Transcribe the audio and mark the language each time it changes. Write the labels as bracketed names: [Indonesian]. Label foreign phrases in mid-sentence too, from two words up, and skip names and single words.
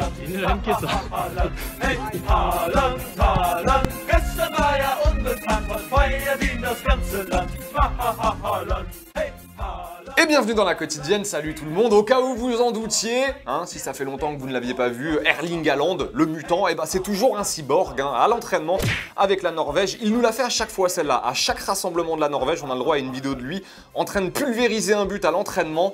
[German] Danke. Hey, Haaland, Haaland, gestern war ja unbekannt, was feiert ihn das ganze Land. Haaland, hey, Haaland. [French] Et bienvenue dans la quotidienne, salut tout le monde, au cas où vous en doutiez, si ça fait longtemps que vous ne l'aviez pas vu, Erling Haaland, le mutant, c'est toujours un cyborg, à l'entraînement avec la Norvège. Il nous l'a fait à chaque fois celle-là, à chaque rassemblement de la Norvège, on a le droit à une vidéo de lui en train de pulvériser un but à l'entraînement.